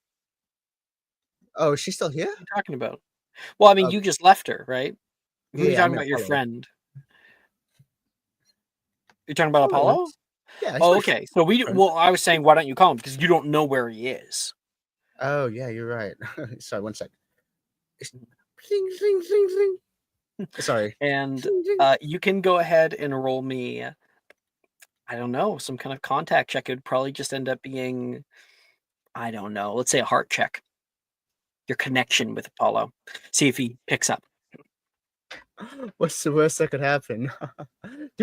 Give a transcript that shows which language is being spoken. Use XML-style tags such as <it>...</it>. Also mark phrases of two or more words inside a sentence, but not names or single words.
<en>Oh, she's still here? What are you talking about? Well, I mean, you just left her, right? Who are you Yeah, talking I mean, about? Your Apollo. friend? You're talking about Apollo? Yeah. he's Oh, my okay. So friend. well, I was saying, why don't you call him? Because you don't know where he is. Oh, yeah, you're right. Sorry, one sec. Zing, zing, zing, zing. Sorry. And Zing, zing. you can go ahead and roll me, I don't know, some kind of contact check. It would probably just end up being, I don't know, let's say a heart check. Your connection with Apollo. See if he picks up. What's the worst that could happen?</en>